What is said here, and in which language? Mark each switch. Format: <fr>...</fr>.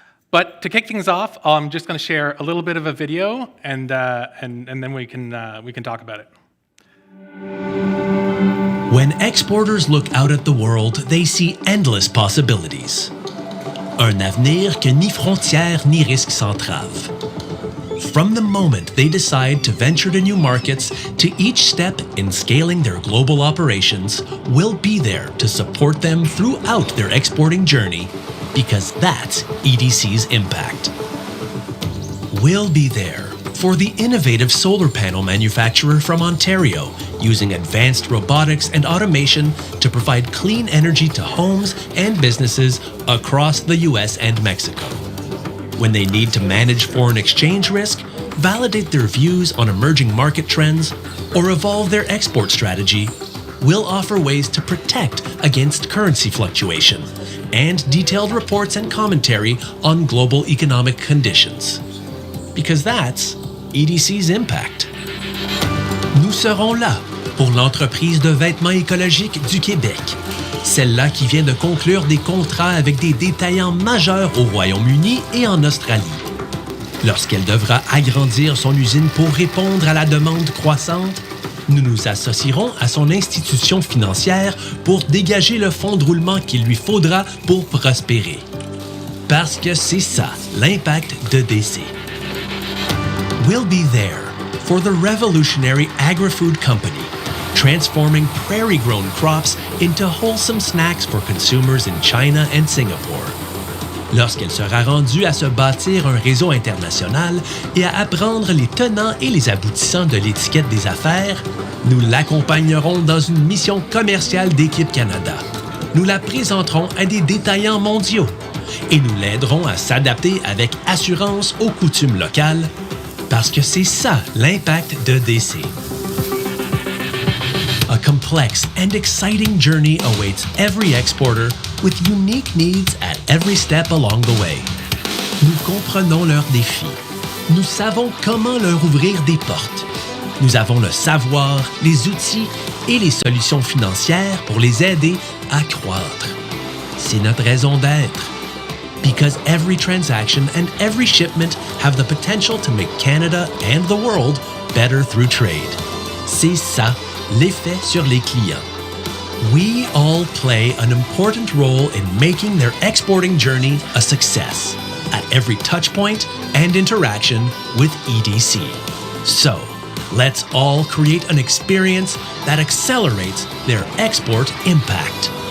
<en>But to kick things off, I'm just going to share a little bit of a video, and then we can talk about it. When exporters look out at the world, they see endless possibilities.</en> <fr>Un avenir que ni frontières ni risques s'entravent.</fr> <en>From the moment they decide to venture to new markets to each step in scaling their global operations, we'll be there to support them throughout their exporting journey, because that's EDC's impact. We'll be there for the innovative solar panel manufacturer from Ontario, using advanced robotics and automation to provide clean energy to homes and businesses across the US and Mexico. When they need to manage foreign exchange risk, validate their views on emerging market trends, or evolve their export strategy, we'll offer ways to protect against currency fluctuation and detailed reports and commentary on global economic conditions. Because that's EDC's impact.</en> <fr>Nous serons là pour l'entreprise de vêtements écologiques du Québec, celle-là qui vient de conclure des contrats avec des détaillants majeurs au Royaume-Uni et en Australie. Lorsqu'elle devra agrandir son usine pour répondre à la demande croissante, nous nous associerons à son institution financière pour dégager le fonds de roulement qu'il lui faudra pour prospérer. Parce que c'est ça, l'impact de DC.</fr> <en>We'll be there for the revolutionary agri-food company, transforming prairie-grown crops into wholesome snacks for consumers in China and Singapore.</en> <fr>Lorsqu'elle sera rendue à se bâtir un réseau international et à apprendre les tenants et les aboutissants de l'étiquette des affaires, nous l'accompagnerons dans une mission commerciale d'Équipe Canada. Nous la présenterons à des détaillants mondiaux et nous l'aiderons à s'adapter avec assurance aux coutumes locales, parce que c'est ça l'impact de DC.</fr> <en>A complex and exciting journey awaits every exporter with unique needs at every step along the way.</en> <fr>Nous comprenons leurs défis. Nous savons comment leur ouvrir des portes. Nous avons le savoir, les outils et les solutions financières pour les aider à croître. C'est notre raison d'être.</fr> <en>Because every transaction and every shipment have the potential to make Canada and the world better through trade.</en> <fr>C'est ça, l'effet sur les clients.</fr> <en>We all play an important role in making their exporting journey a success at every touchpoint and interaction with EDC. So, let's all create an experience that accelerates their export impact.</en>